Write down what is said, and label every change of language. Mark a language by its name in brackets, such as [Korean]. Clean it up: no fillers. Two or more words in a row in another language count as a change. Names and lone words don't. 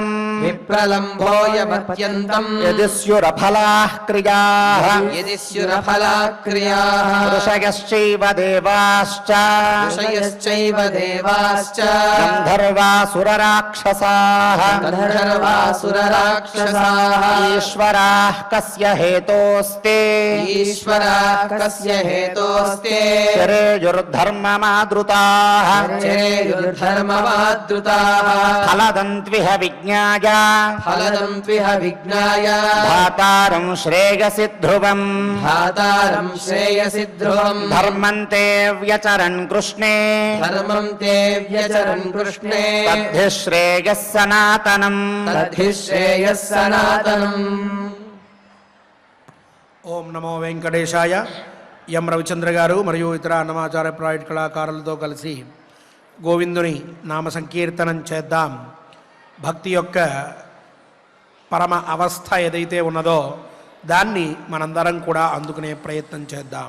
[Sanskrit] विप्रलम्भोऽयमत्यन्तम् యది స్యురఫలాః క్రియాః यदि स्युरफला क्रियाः ఋషయశ్చైవ దేవాశ్చ ऋषयश्चैव देवाश्च గంధర్వాసురరాక్షసాః गन्धर्वासुरराक्षसाः ఈశ్వరాः కస్య హేతోస్తే ईश्वराः कस्य हेतोस्ते శ్రేయుర్ధర్మమాదృతాః चरेयुर्धर्ममादृताः ఫలదంత్విహ విజ్ఞాయ फलदन्त्विह विज्ञाय భాతారం శ్రేయసి ధ్రువం धातारम् श्रेयसि ध्रुवम् ధర్మంతే వ్యచరన్ కృష్ణే धर्मम् ते व्यचरन् कृष्णे తద్ధి శ్రేయः సనాతనం तद्धि श्रेयः सनातनम् ఓం నమో వెంకటేశాయ. [Telugu] ఎం రవిచంద్ర గారు మరియు ఇతర అన్నమాచార్య ప్రాజెక్ట్ కళాకారులతో కలిసి గోవిందుని నామ సంకీర్తనం చేద్దాం. భక్తి యొక్క పరమ అవస్థ ఏదైతే ఉన్నదో దాన్ని మనందరం కూడా అందుకునే ప్రయత్నం చేద్దాం.